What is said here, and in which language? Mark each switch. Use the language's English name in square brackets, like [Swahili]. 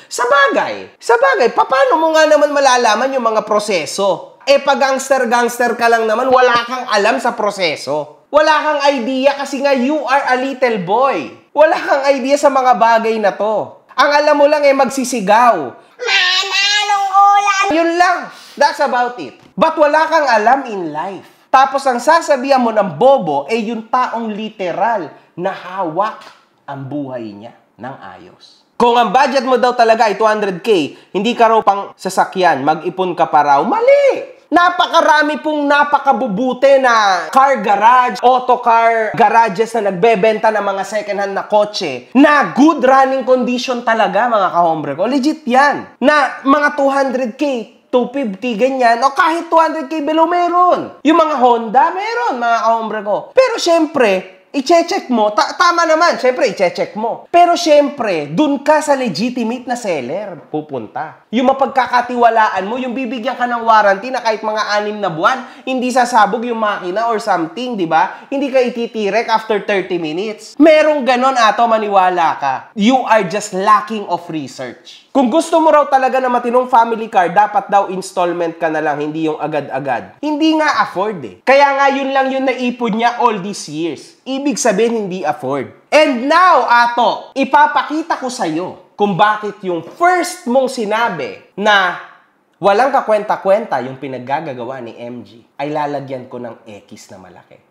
[Filipino] Sa bagay, paano mo nga naman malalaman yung mga proseso? Pag gangster ka lang naman, wala kang alam sa proseso. Wala kang idea kasi nga [English] you are a little boy. [Filipino] Wala kang idea sa mga bagay na to. Ang alam mo lang magsisigaw. Mananong ulam! Yun lang. [English] That's about it. [Filipino] But wala kang alam [English] in life. [Filipino] Tapos ang sasabihan mo ng bobo yung taong literal na hawak ang buhay niya ng ayos. Kung ang budget mo daw talaga ay 200K, hindi ka raw pang sasakyan, mag-ipon ka pa raw, mali! Napakarami pong napakabubuti na car garage, auto car garages na nagbebenta ng mga second-hand na kotse na [English] good running condition [Filipino] talaga, mga kahombre ko. Legit yan. Na mga 200K, 250, ganyan, o kahit 200K below meron. Yung mga Honda, meron, mga kahombre ko. Pero syempre, i-check mo, tama naman, syempre, i-check mo. Pero syempre, dun ka sa legitimate na seller pupunta. Yung mapagkakatiwalaan mo, yung bibigyan ka ng warranty na kahit mga 6 na buwan, hindi sasabog yung makina [English] or something, [Filipino] di ba? Hindi ka ititirek after 30 minutes. Merong ganon, Ato, maniwala ka. [English] You are just lacking of research. [Filipino] Kung gusto mo raw talaga na matinong family car, dapat daw installment ka na lang, hindi yung agad-agad. Hindi nga afford eh. Kaya nga yun lang yung naipon niya [English] all these years. [Filipino] Ibig sabihin, hindi afford. [English] And now, [Filipino] Ato, ipapakita ko sa'yo kung bakit yung first mong sinabi na walang kakwenta-kwenta yung pinaggagawa ni MG ay lalagyan ko ng X na malaki.